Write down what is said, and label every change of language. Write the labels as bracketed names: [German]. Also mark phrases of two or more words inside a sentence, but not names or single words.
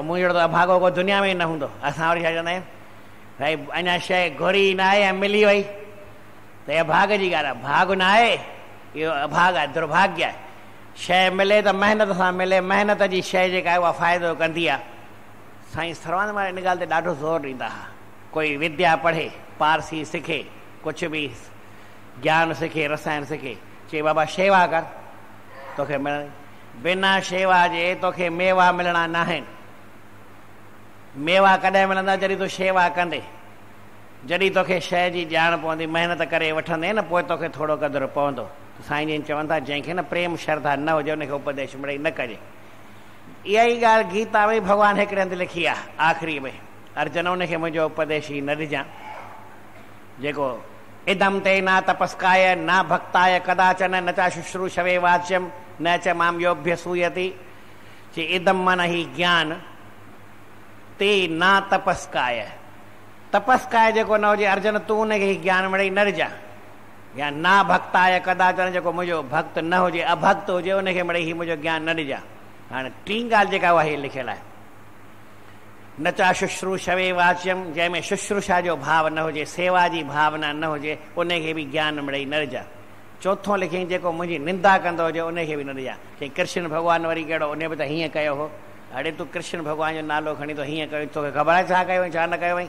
[Sindhi] मुंहिंजो त अभागो को दुनिया में ई न हूंदो। असां वरी छा चवंदा आहियूं, भई अञा शइ घुरी न आहे ऐं मिली वई त इहा भाग जी ॻाल्हि आहे। भाग न आहे, इहो अभाग आहे, दुर्भाग्य आहे। शइ मिले त महिनत सां मिले, महिनत जी शइ जेका आहे उहा फ़ाइदो कंदी आहे। साईं सर्वानंद महाराज इन ॻाल्हि ते ॾाढो ज़ोर ॾींदा हुआ। कोई विद्या पढ़े, पारसी सिखे, कुझु बि ज्ञान सिखे, रसायन सिखे, चई बाबा शेवा कर, तोखे मिलणी। बिना शेवा जे तोखे मेवा मिलणा न आहिनि। मेवा कॾहिं मिलंदा? जॾहिं तूं शेवा कंदे, जॾहिं तोखे शइ जी ॼाण पवंदी, महिनत करे वठंदे न, पोइ तोखे थोरो क़दुरु पवंदो। साईं जन चवनि था जंहिंखे न प्रेम श्रद्धा न हुजे उनखे उपदेश मिड़ई न कजे। इहा ई ॻाल्हि गीता में भॻवानु हिकिड़े हंधि लिखी आहे, आख़िरी में, अर्जुन उनखे मुंहिंजो उपदेश ई न ॾिजां, जेको [Sanskrit] इदम ते न तपस्काय न भक्ताय कदाचन न च शुश्रूषवे वाच्यम न च माम योभ्य सूयति। [Sindhi] चई इदम मन ही ज्ञान, [Sanskrit] ते न तपस्काय, [Sindhi] तपस्काय जेको न हुजे अर्जुन तूं उनखे ज्ञान मिड़ई न ॾिजां। [Sanskrit] या न भक्ताय कदाचन, [Sindhi] जेको मुंहिंजो भक्त न हुजे, अभक्त हुजे, उनखे मिड़ई ही मुंहिंजो ज्ञान न ॾिजां। हाणे टी ॻाल्हि जेका उहा लिखियलु आहे, [Sanskrit] न चा शुश्रूषवे वाच्यम, [Sindhi] जंहिंमें शुश्रूषा जो भाव न हुजे, सेवा जी भावना न हुजे, उनखे बि ज्ञान मिड़ई न ॾिजां। चोथों लिखियईं जेको मुंहिंजी निंदा कंदो हुजे उनखे बि न ॾिजां। चई कृष्ण भॻवानु वरी कहिड़ो, उन बि त हीअं कयो हो। हाणे तूं कृष्ण भॻवान जो नालो खणी तो हीअं कयो, तोखे ख़बर आहे छा कयो छा न कयो हुई?